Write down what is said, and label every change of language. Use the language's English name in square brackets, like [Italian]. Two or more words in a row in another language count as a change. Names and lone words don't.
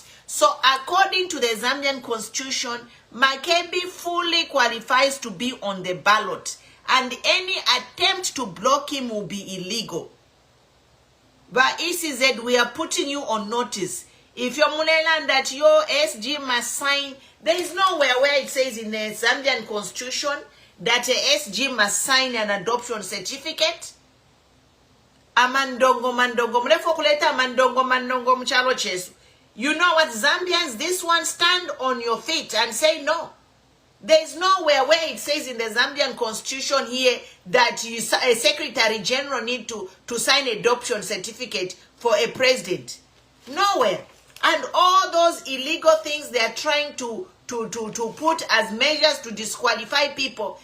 [English] So according to the Zambian constitution, Makebi fully qualifies to be on the ballot, and any attempt to block him will be illegal. But ECZ, we are putting you on notice. If you're Muleland that your SG must sign, there is nowhere where it says in the Zambian constitution that a SG must sign an adoption certificate. [Bemba] Amandongo mandongo mlefo kuleta mandongo mandongo mchalo chesu. [English] You know what, Zambians, this one, stand on your feet and say no. There is nowhere where it says in the Zambian constitution here that a secretary general need to sign adoption certificate for a president. Nowhere. And all those illegal things they are trying to put as measures to disqualify people.